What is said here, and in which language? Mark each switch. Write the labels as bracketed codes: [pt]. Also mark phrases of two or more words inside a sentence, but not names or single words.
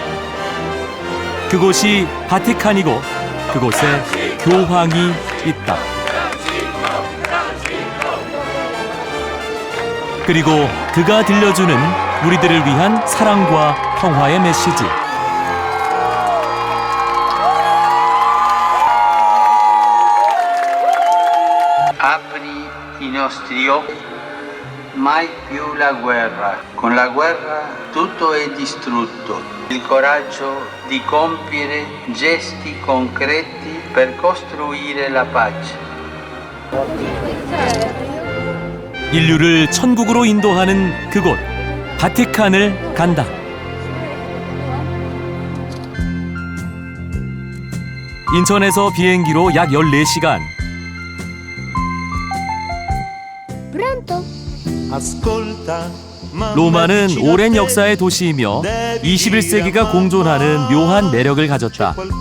[ko] 그곳이 바티칸이고 그곳에 교황이 있다. 그리고 그가 들려주는 우리들을 위한 사랑과 평화의 메시지. [it] Apri i nostri occhi, mai più la guerra. Con la guerra tutto è distrutto. Il coraggio di compiere gesti concreti per costruire la pace. [ko] 인류를 천국으로 인도하는 그곳, 바티칸을 간다. 인천에서 비행기로 약 14시간. 로마는 오랜 역사의 도시이며 21세기가 공존하는 묘한 매력을 가졌다.